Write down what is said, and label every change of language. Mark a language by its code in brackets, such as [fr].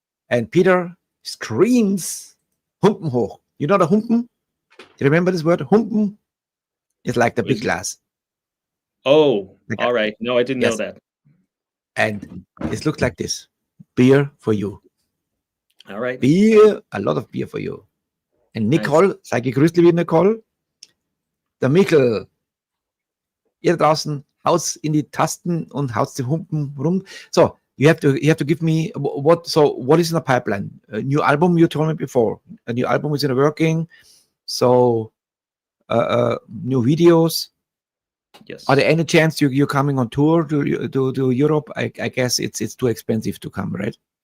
[en] And Peter screams, Humpen hoch. You know the Humpen? Do you remember this word? Humpen? It's like the big glass. Oh, all right. No, I didn't know that. And it looks like this. Beer for you. All right. Beer, a lot of beer for you. [de] And Nicole, sag gegrüßt, liebe Nicole. Der Michel. Ihr draußen, haut's in die Tasten und haut's die Humpen rum. [en] So, you have to give me what is in the pipeline? A new album, you told me before. A new album is in the working. So new videos. Yes. Are there any chance you're coming on tour to Europe? I guess it's too expensive to come, right?